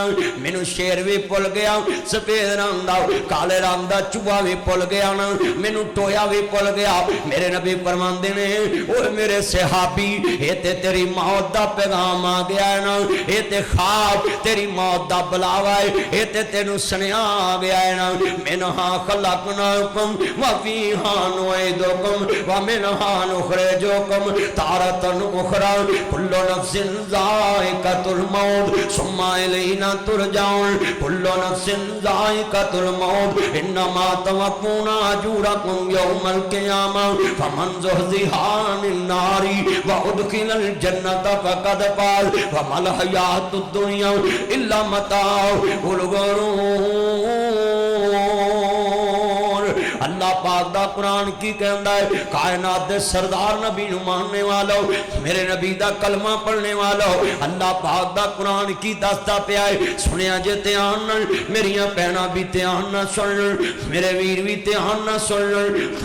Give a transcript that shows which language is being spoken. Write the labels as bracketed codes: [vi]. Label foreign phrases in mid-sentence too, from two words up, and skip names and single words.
[pa] مینوں شیر بھی بھل گیا، سفید رنگ دا کالے رنگ دا چوہا بھی بھل گیا نا. مینوں ٹویا بھی بھل گیا. میرے نبی فرماندے نے اوئے میرے صحابی یہ تے تیری موت دا پیغام آ گیا ہے نا، یہ تے خواب تیری موت دا بلاوا ہے، یہ تے تینوں سنیا آ گیا ہے نا. [ar] منها خلقناكم و فيها نعيدكم و منها نخرجكم تارة أخرى كل نفس ذائقة الموت ثم إلينا ترجعون كل نفس ذائقة الموت إنما توفون أجوركم يوم القيامة فمن زحزح عن النار و أدخل الجنة فقد فاز و ما الحياة الدنيا إلا متاع الغرور. [pa] اللہ پاک دا قرآن کی کہتا ہے، کائنات دے سردار نبی نوں ماننے والوں، میرے نبی دا کلمہ پڑھنے والوں، اللہ پاک دا قرآن کی دسدا پیا ہے. سنیا جے دھیان نال، میریاں بھیناں بھی دھیان نال سن، میرے ویر بھی دھیان نال سن.